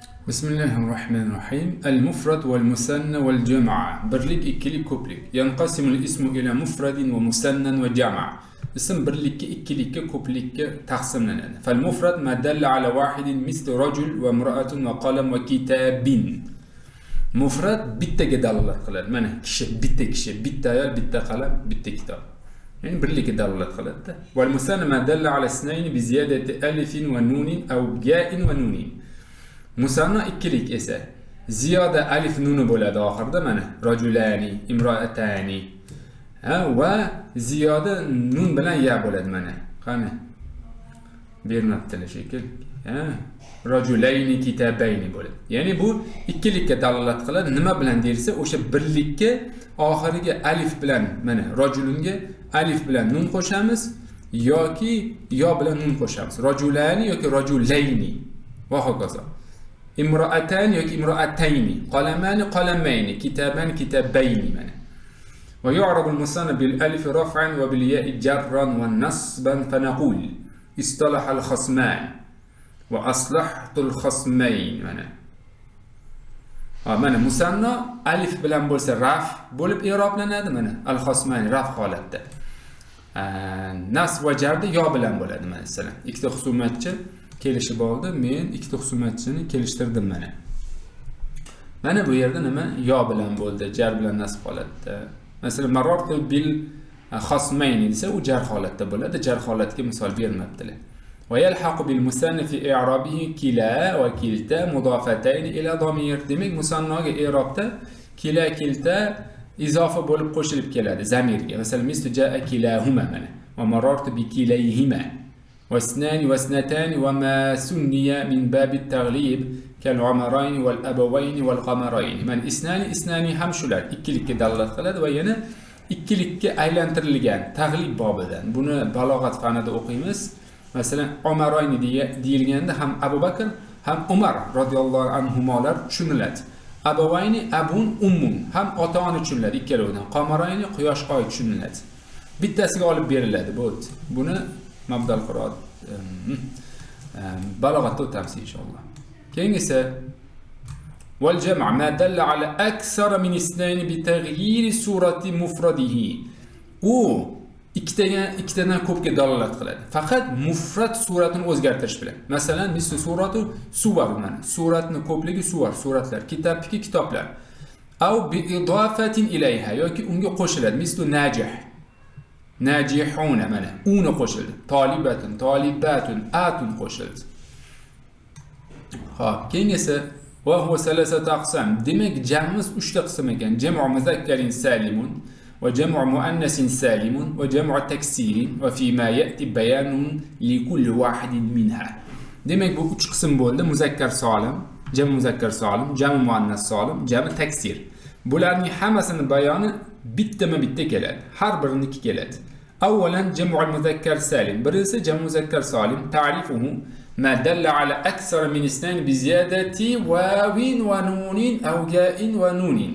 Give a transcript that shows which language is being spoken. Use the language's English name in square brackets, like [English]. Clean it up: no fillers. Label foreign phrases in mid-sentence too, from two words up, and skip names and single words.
[Arabic] Bismillahirrahmanirrahim. المفرد والمثنى والجمع. [Uzbek] Birlik, ikkilik, ko'plik. [Arabic] ينقسم الاسم إلى مفرد ومثنى وجمع. [Uzbek] Ism birlikka, ikkilikka, ko'plikka taqsimlanadi. [Arabic] فالمفرد ما دل على واحد مثل رجل وامرأة وقلم وكتاب. [Uzbek] Mufrad bittaga dalolat qiladi. Mana kishi, bitta ayol, bitta qalam, bitta kitob. Yani birlikka dalolat qiladi. [Arabic] والمثنى ما دل على اثنين بزيادة ألف ونون أو ياء ونون. [Uzbek] Musanna ikkilik esa ziyoda alif nuni bo'ladi oxirida, mana [Arabic] رجلان امرأتان. [Uzbek] Va ziyoda nun bilan ya bo'ladi, mana. Qani? Bermabdilar shekil. [Arabic] رجلين كتابين [Uzbek] bo'ladi. Ya'ni bu ikkilikka dalolat qiladi. Nima bilan deyilsa, o'sha birlikka oxiriga alif bilan, mana rajulunga alif bilan nun qo'shamiz yoki yo bilan nun qo'shamiz. Rajulani yoki rajulayni va hokazo. Imro'atan yoki imro'atayni, [Arabic] قلمان قلمين كتابان كتابين [Uzbek] mana. [Arabic] ويعرب المثنى بالألف رفعا وبالياء جرا ونصبا فنقول اصطلح الخصمان وأصلحت الخصمين mana. [Uzbek] Mana musanna alif bilan bo'lsa raf bo'lib i'roblanadi, mana al-khasmayn raf holatda. Nas va jarda yo bilan bo'ladi, masalan. Ikkita husumatchi kelishib oldi, men ikkita husumatchini kelishtirdim mana. Mana bu yerda nima yo bilan bo'ldi, jar bilan nasb holatda. Masalan, [Arabic] مررت بالخصمين [Uzbek] desa, u jar holatda bo'ladi. Jar holatga misol bermabdilar. [Arabic] ويلحق بالمثنى في إعرابه كلا وكلتا مضافتين إلى ضمير. [Uzbek] Demak, musannaga i'robda kila kilta izofa bo'lib qo'shilib keladi zamirga. Masalan, [Arabic] مثل جاء كلاهما [Uzbek] mana. [Arabic] ومررت بكليهما. واثنان واثنتان وما سني من باب التغليب كالعمرين والأبوين والقمرين. من اثنان [Uzbek] هم shular ikkilikka dalolat qiladi va yana ikkilikka aylantirilgan tag'lib bobidan. Buni balog'at fanida o'qiymiz. Masalan, Umarayn deyilganda ham Abu Bakr ham Umar radhiyallohu anhumolar tushuniladi. [Arabic] أبوين أب أم [Uzbek] ham ota-ona tushuniladi ikkalovidan. Qamarayni quyosh oy tushuniladi. Bittasiga olib beriladi bu. Buni mabdal qiroat balog'atda o'tamiz inshaalloh. [Arabic] Keyingisi والجمع ما دل على أكثر من اثنين بتغيير صورة مفرده. [Uzbek] U ikkitadan ko'pga dalolat qiladi. Faqat mufrad suratini o'zgartirish bilan. Masalan, [Arabic] مثل سورة سور [Uzbek] mana. Suratni ko'pligi suratlar, kitobniki kitoblar. [Arabic] أو بإضافة إليها [Uzbek] yoki unga qo'shiladi. [Arabic] مثل ناجح. [Uzbek] Najihuna mana uni qo'shildi. [Arabic] طالبة طالبة, [Uzbek] atun qo'shildi. Xo'p, keyingisi [Arabic] وهو ثلاثة أقسام. [Uzbek] Demak, jamimiz 3 ta qism ekan. [Arabic] جمع مذكر سالم وجمع مؤنث سالم وجمع تكسير وفيما يأتي بيان لكل واحد منها. [Uzbek] Demak, bu 3 qism bo'ldi. Muzakkar solim, jam muzakkar solim, jam muannas solim, jam taksir. Bularning hammasini bayoni bitta keladi. Har biriniki keladi. [Arabic] أولا جمع المذكر السالم. [Uzbek] Birinchisi jam muzakkar salim. [Arabic] تعريفه ما دل على أكثر من اثنين بزيادة واو ونون أو ياء ونون.